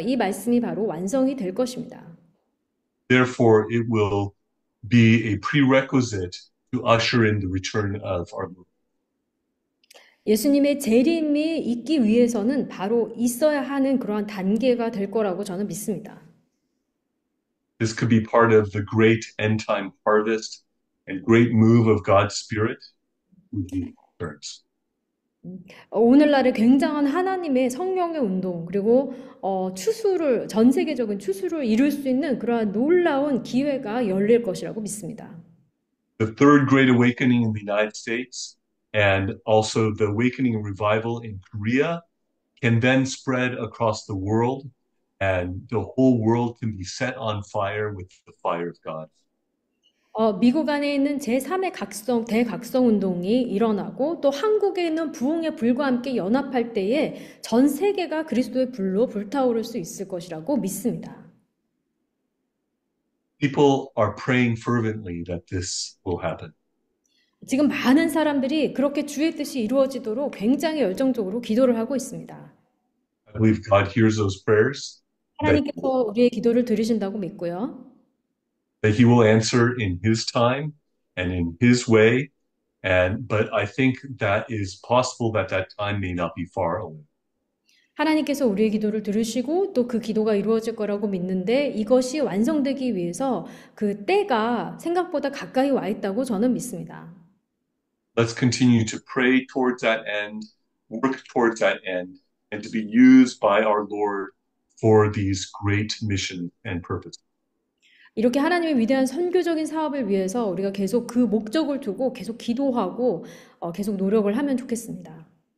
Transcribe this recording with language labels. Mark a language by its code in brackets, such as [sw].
[ko] 이 말씀이 바로 완성이 될 것입니다. [en] Therefore, it will be a prerequisite to usher in the return of our Lord. [ko] 예수님의 재림이 있기 위해서는 바로 있어야 하는 그러한 단계가 될 거라고 저는 믿습니다. [en] This could be part of the great end time harvest and great move of God's Spirit with the returns. [ko] 오늘날의 굉장한 하나님의 성령의 운동 그리고 전 세계적인 추수를 이룰 수 있는 그러한 놀라운 기회가 열릴 것이라고 믿습니다. [en] The third great awakening in the United States and also the awakening and revival in Korea can then spread across the world, and the whole world can be set on fire with the fire of God. [ko] 미국 안에 있는 제3의 대각성 운동이 일어나고 또 한국에 있는 부흥의 불과 함께 연합할 때에 전 세계가 그리스도의 불로 불타오를 수 있을 것이라고 믿습니다. [en] People are praying fervently that this will happen. [ko] 지금 많은 사람들이 그렇게 주의 뜻이 이루어지도록 굉장히 열정적으로 기도를 하고 있습니다. [en] I believe God hears those prayers, [ko] 하나님께서 우리의 기도를 들으신다고 믿고요. [en] that He will answer in His time and in His way. But I think that is possible that that time may not be far away. [ko] 하나님께서 우리의 기도를 들으시고 또 그 기도가 이루어질 거라고 믿는데 이것이 완성되기 위해서 그 때가 생각보다 가까이 와 있다고 저는 믿습니다. [en] Let's continue to pray towards that end, work towards that end, and to be used by our Lord for these great missions and purposes. [ko] 이렇게 하나님의 위대한 선교적인 사업을 위해서 우리가 계속 그 목적을 두고 계속 기도하고 계속 노력을 하면 좋겠습니다.